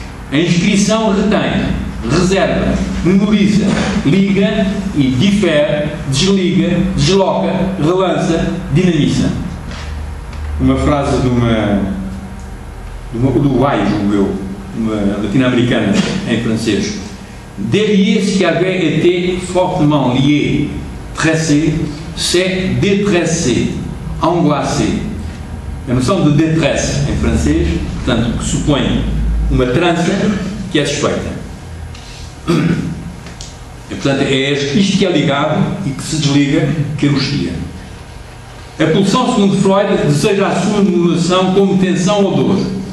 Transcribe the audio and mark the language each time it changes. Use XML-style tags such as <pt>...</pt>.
<pt>A inscrição retém, reserva, memoriza, liga e difere, desliga, desloca, relança, dinamiza. Uma frase do Uruguai, julgo eu, uma latino-americana em francês.</pt> <fr>Derrière ce qui avait été fortement lié, tressé, c'est détressé, angoissé.</fr> <pt>A noção de détresse em francês, portanto, que supõe uma trança que é desfeita. E, portanto, é isto que é ligado e que se desliga que angustia. A pulsão, segundo Freud, deseja a sua anulação como tensão ou dor.</pt>